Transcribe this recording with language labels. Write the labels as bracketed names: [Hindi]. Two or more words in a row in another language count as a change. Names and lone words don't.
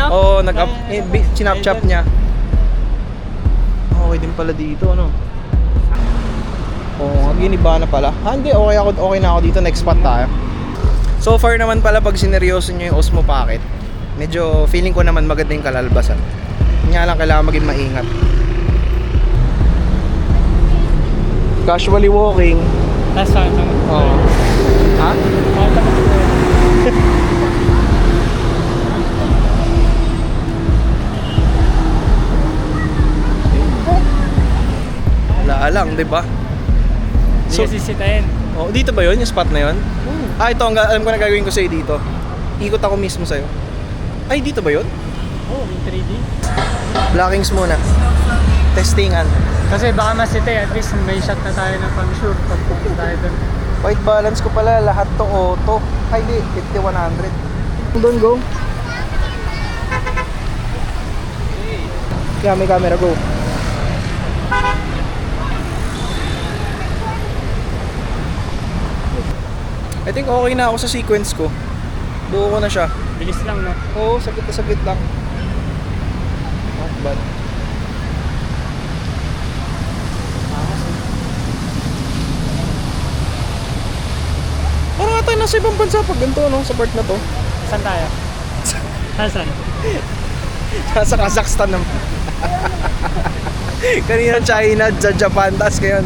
[Filipino] Oo, sinapchap niya. Okay din pala dito, ano? Oo, giniba na pala. Hindi, okay na ako dito, [English] next spot [Filipino] tayo. [English] So far [Filipino] naman pala pag sineryoso nyo yung Osmo Pocket, medyo feeling ko naman maganda yung kalalbasan. Nga lang kailangan maging maingat. [English] Casually walking. Last time. [Filipino] Oo. Ha? Wala lang, 'di ba? Hindi So- kasi sitayin. Oh, dito ba 'yon, yung spot na 'yon? Ito alam ko na gagawin ko sa'yo dito. Ikot ako mismo sa'yo. Ay, dito ba 'yon? Oh, yung 3D. Blockings muna. Testingan. Kasi baka masitay, at least may shot na tayo ng pang-shoot pag pupunta tayo doon. [English] White balance [Filipino] ko pala, lahat to auto. Ay, di, 50-100. Doon, go. Kaya may camera, go. [English] I think okay [Filipino] na ako sa sequence ko. Buo ko na siya. Bilis lang, no? Oo, saglit na saglit lang. [English] Not bad. [Filipino] Parang ata nasa ibang bansa pag ganito, no? Sa part na to. Saan tayo? Saan? Nasa Kazakhstan naman. Kanina China, Japan, tas ngayon.